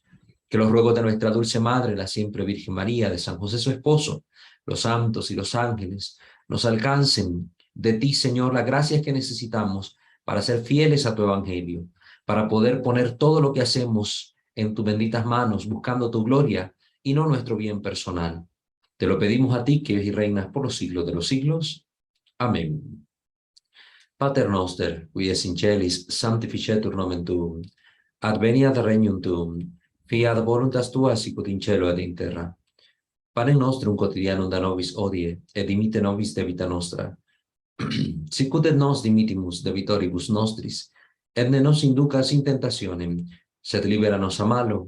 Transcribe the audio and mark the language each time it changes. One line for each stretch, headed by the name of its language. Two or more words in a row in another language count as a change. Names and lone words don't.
Spanish: Que los ruegos de nuestra dulce Madre, la siempre Virgen María, de San José su esposo, los santos y los ángeles, nos alcancen de ti, Señor, las gracias que necesitamos para ser fieles a tu Evangelio, para poder poner todo lo que hacemos en tus benditas manos, buscando tu gloria y no nuestro bien personal. Te lo pedimos a ti, que vives y reinas por los siglos de los siglos. Amén.
Latin: Pater noster, qui es in celis, sanctificetur nomen tuum, adveniat regnum tuum, fiat voluntas tua sicut in cielo et in terra. Panem nostrum quotidianum da nobis hodie, et dimitte nobis debita nostra, sicut et nos dimittimus debitoribus nostris, et ne nos inducas in tentationem, sed libera nos a malo.